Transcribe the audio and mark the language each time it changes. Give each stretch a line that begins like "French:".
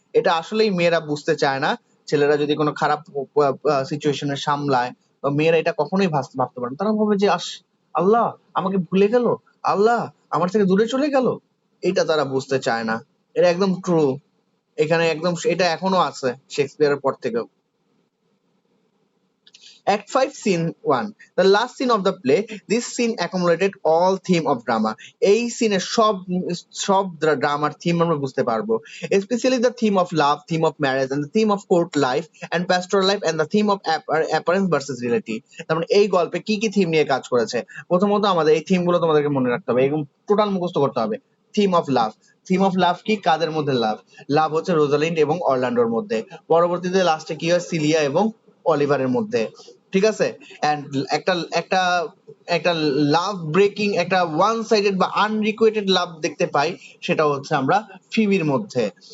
Bangla: এটা আসলেই মেয়েরা বুঝতে চায় না। ছেলেরা যদি কোনো খারাপ সিচুয়েশনে সামলায়, তো মেয়েরা এটা কখনোই ভাবতে পারে না। তারা ভাবে যে আল্লাহ আমাকে ভুলে গেল, আল্লাহ আমার থেকে দূরে চলে গেল। এটা তারা বুঝতে চায় না। এটা একদম ট্রু। এখানে একদম এটা এখনো আছে শেক্সপিয়ারের পর থেকেও।
English: Act 5, Scene 1. The last scene of the play. This scene accumulated all theme of drama.
Bangla: এই সিনে সব ড্রামার থিম আমরা বুঝতে পারবো,
English: especially the theme of love, theme of marriage, and the theme of court life and pastoral life, and the theme of appearance versus reality.
Bangla: তার মানে এই গল্পে কি কি থিম নিয়ে কাজ করেছে? প্রথমত আমাদের এই থিম গুলো তোমাদেরকে মনে রাখতে হবে, এবং টোটাল মুখস্থ করতে হবে। Theme of love. Theme of love কি? কাদের মধ্যে লাভ? লাভ হচ্ছে রোজালিন্ড এবং অরল্যান্ডোর মধ্যে। পরবর্তীতে লাস্টে কি হয়? সিলিয়া এবং অলিভারের মধ্যে। ঠিক আছে? এন্ড একটা একটা একটা লাভ ব্রেকিং, একটা ওয়ান সাইডেড বা আনরিকুয়েটেড লাভ দেখতে পাই, সেটা হচ্ছে আমরা ফিবির মধ্যে।